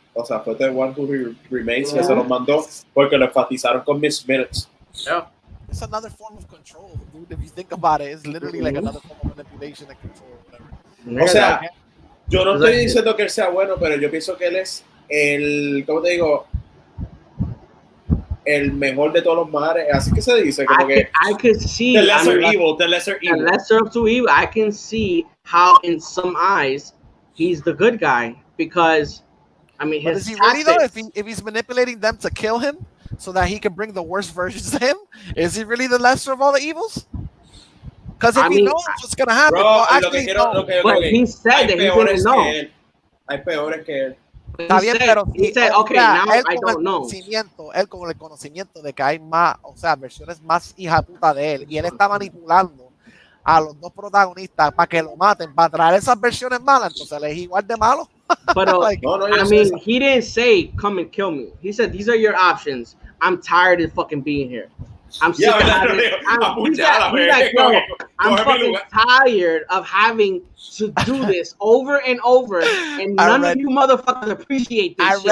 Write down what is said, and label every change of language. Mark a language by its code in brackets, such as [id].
[es] O sea, fue The One Who Remains que se los mandó porque lo enfatizaron con Miss Minutes. [en] Yeah. It's another form of control, dude. If you think about it, it's literally like another form of manipulation and control, whatever. [es] O sea, yo no estoy diciendo que él sea bueno, pero yo pienso que él es el, ¿cómo te digo? El mejor de todos los mares. Así que se dice, como que [en] I could see the lesser evil, the lesser evil. The lesser of two evil. I can see how, in some eyes, he's the good guy because, I mean, his is he really though? If he's manipulating them to kill him so that he can bring the worst versions of him, is he really the lesser of all the evils? Because if he knows what's gonna happen, bro, but he said that he didn't know. [es] Hay peores que él. Está bien, pero [en] he said, okay, now I don't know. [es] Él con el conocimiento de que hay más, o sea, versiones más hija puta de él, y él está manipulando a los dos protagonistas para que lo maten, para traer esas versiones malas, entonces él es igual de malo. [en] But like, I mean, he didn't say come and kill me. He said these are your options. I'm tired of fucking being here. I'm sick of having. He's like, no, I'm fucking tired of having to do this over and over, and none of you motherfuckers appreciate this.